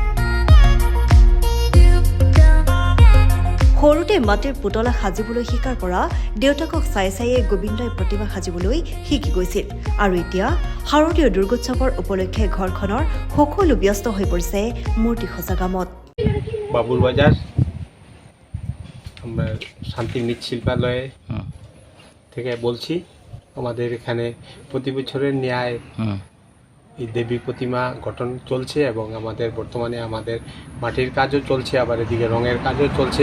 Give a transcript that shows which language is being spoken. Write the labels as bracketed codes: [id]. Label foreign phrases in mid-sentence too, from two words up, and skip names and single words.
[as] সৰুতে মাটিৰ পুতলা সাজিবলৈ শিকাৰ পৰা দেউতাকক চাই চাইয়ে গোবিন্দই প্ৰতিমা সাজিবলৈ শিকি গৈছিল। আৰু এতিয়া শাৰদীয় দুৰ্গোৎসৱৰ উপলক্ষে ঘৰখনৰ সকলো ব্যস্ত হৈ পৰিছে মূৰ্তি সজা কামত। [bn] বাবুল বাজার আমরা শান্তি মৃৎশিল্পালয় থেকে বলছি। আমাদের এখানে প্রতি বছরের ন্যায় এই দেবী প্রতিমা গঠন চলছে এবং আমাদের বর্তমানে আমাদের মাটির কাজও চলছে, আবার এদিকে রঙের কাজও চলছে।